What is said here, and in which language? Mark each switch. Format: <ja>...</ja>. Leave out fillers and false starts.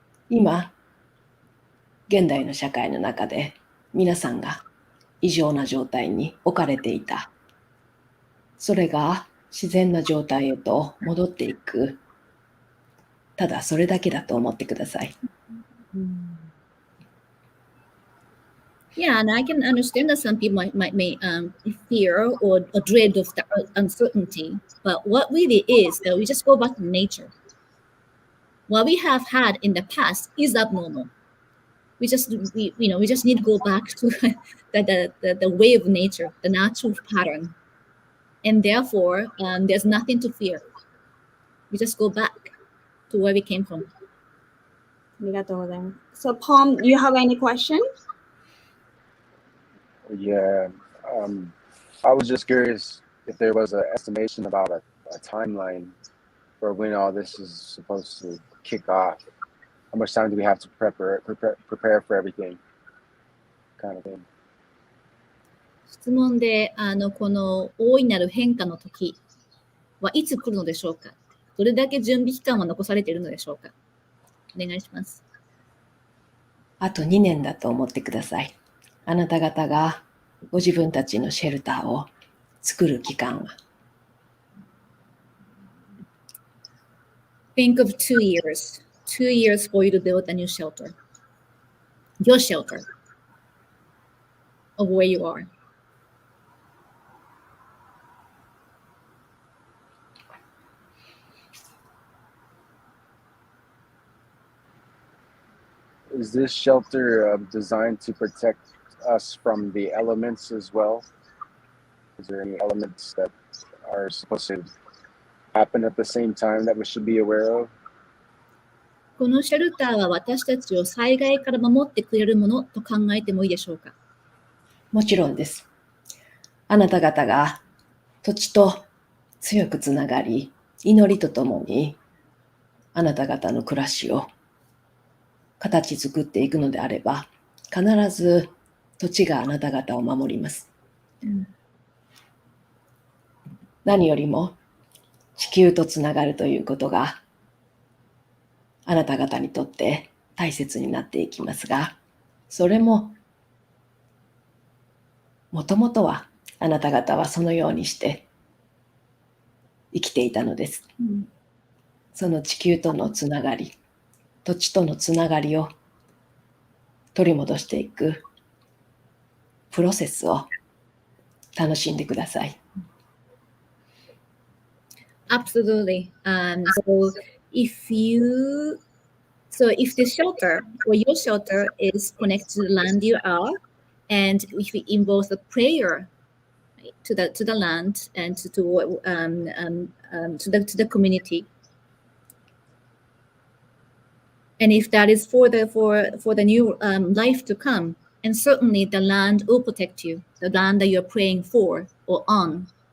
<ja>今、現代の社会の中で皆さんが異常な状態に置かれていた。それが自然な状態へと戻っていく。ただそれだけだと思ってください。</ja> <en>Yeah, and I can understand that some people may fear or dread of the uncertainty, but what really is that we just go back to nature. What we have had in the past is abnormal. We just need to go back to the way of nature, the natural pattern, and therefore there's nothing to fear. We just go back to where we came from.</en> <ja>ありがとうございます。</ja> <en>So Palm, do you have any question? Yeah. I was just curious if there was an estimation about a timeline for when all this is supposed to kick off. How much time do we have to prepare for everything? Kind of thing.</en> <ja>質問でこの大いなる変化の時はいつ来るのでしょうか。どれだけ準備期間は残されているのでしょうか。お願いします。あと2年だと思ってください。あなた方がご自分たちのシェルターを作る期間は。</ja> <en>Think of 2 years. 2 years for you to build a new shelter. Your shelter of where you are. Is this shelter designed to protect us from the elements as well? Is there any elements that are supposed to happen at the same time that we should be aware of?</en> <ja>このシェルターは私たちを災害から守ってくれるものと考えてもいいでしょうか。もちろんです。あなた方が土地と強くつながり、祈りとともにあなた方の暮らしを形作っていくのであれば、必ず土地があなた方を守ります。うん何よりも地球とつながるということがあなた方にとって大切になっていきますが、それももともとはあなた方はそのようにして生きていたのです。うんその地球とのつながり、土地とのつながりを取り戻していくプロセスを楽しんでください。</ja> <en>Absolutely. If the shelter or your shelter is connected to the land you are, and if it involves a prayer to the land and to the community, and if that is for the new life to come, and certainly the land will protect you, the land that you're praying for or on.</en>